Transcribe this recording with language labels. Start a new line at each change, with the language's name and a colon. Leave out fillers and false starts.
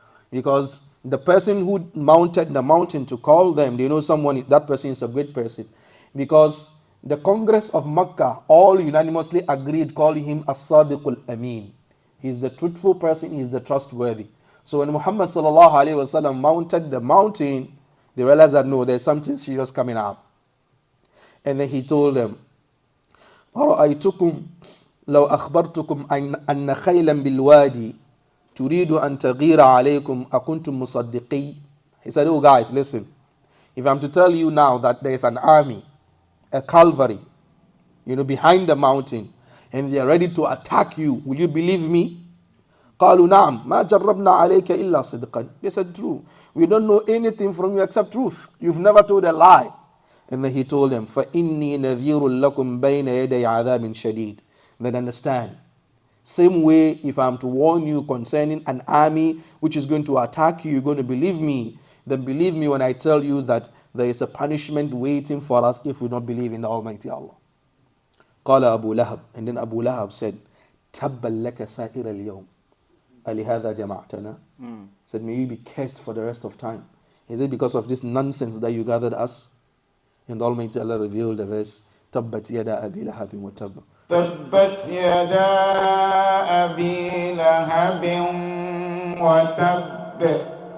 English: Because the person who mounted the mountain to call them, they know that person is a great person. Because the Congress of Mecca all unanimously agreed calling him As-Sadiqul Amin. He's the truthful person, he's the trustworthy. So when Muhammad sallallahu alaihi wasallam mounted the mountain, they realized that no, there's something serious coming up. And then he told them,
Arabic: أَرَأَيْتُكُمْ لَوْ أَخْبَرْتُكُمْ أَنَّ خَيْلًا بِالْوَادِي تُرِيدُ أَن تَغِيرَ عَلَيْكُمْ أَكُنْتُمْ مُصَدِّقِي.
English: He said, oh guys, listen. If I'm to tell you now that there is an army, a cavalry, behind the mountain, and they are ready to attack you, will you believe me?
Arabic: قالوا نعم ما جربنا عليك إلا صدقا.
English: They said, true. We don't know anything from you except truth. You've never told a lie. And then he told them,
Arabic: فَإِنِّي نَذِيرٌ لَكُمْ بَيْنَ يَدَيْ عَذَابٍ شَدِيدٍ.
English: Then understand. Same way, if I'm to warn you concerning an army which is going to attack you, you're going to believe me. Then believe me when I tell you that there is a punishment waiting for us if we don't believe in the Almighty Allah.
Arabic: قال أبو لهب.
English: And then Abu Lahab said,
Arabic: تَبًّا لَكَ سَائِرَ الْيَوْمِ أَلِهَذَا جَمَعْتَنَا.
English: Said, may you be cursed for the rest of time. Is it because of this nonsense that you gathered us? And the Almighty Allah revealed the verse,
Arabic: تَبَّتْ يَدَا أَبِي لَهَبٍ وَتَبَّ. تبت يدا أبي لهب وتب.